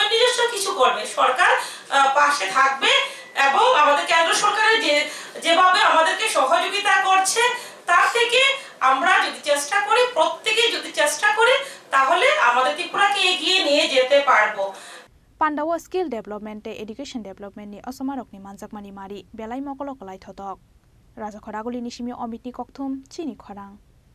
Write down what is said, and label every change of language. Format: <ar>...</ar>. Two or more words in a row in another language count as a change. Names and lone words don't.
<bn>যথেষ্ট কিছু করবে, সরকার পাশে থাকবে এবং আমাদের কেন্দ্র সরকারের যেভাবে আমাদেরকে সহযোগিতা করছে তার থেকে আমরা যদি চেষ্টা করি, প্রত্যেকে যদি চেষ্টা করি, তাহলে আমাদের ত্রিপুরাকে এগিয়ে নিয়ে যেতে পারবো।</bn> <trp>Panda wa</trp> <en>skill development</en> <trp>e</trp> <en>education development</en> <trp>ni asomarok ni manjakmani mari belai mokolo kolai thotok. Raja Khoraguli ni simi omit ni kokthum Chini Khorang.</trp>